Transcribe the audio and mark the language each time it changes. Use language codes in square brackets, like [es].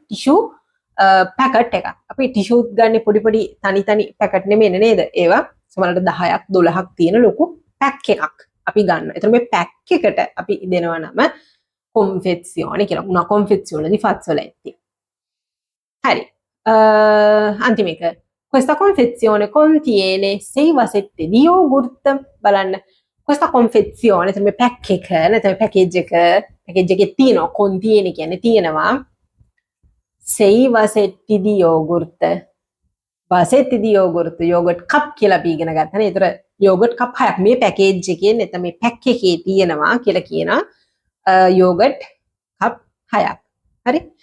[si] tissue packet එකක්. අපි tissue ගන්න පොඩි තනි පැකට් නෙමෙයි නේද? ඒවා සමහරවිට 10ක් 12ක් තියෙන ලොකු පැක් එකක් අපි ගන්න. ඒතර මේ පැක් එකට අපි දෙනවා නම confezione කියලා. [it] una confezione di fazzoletti. හරි. [si] අන්තිම එක. [it] Questa confezione contiene 6 vasette di yogurt. [si] බලන්න. [it] Questa confezione [si] එතන මේ පැක් එක නැත්නම් පැකේජ් එකේ තියෙනවා [it] contiene [si] කියන්නේ තියෙනවා [it] 6 vasetti di yogurt. vasetti di yogurt [si] කප් කියලා අපි ඉගෙන ගත්තා නේ. ඒතර යෝගට් කප් 6ක් මේ පැකේජ් එකේ නැත්නම් මේ පැක් එකේ තියෙනවා කියලා කියනවා යෝගට් කප් 6ක්. හරි?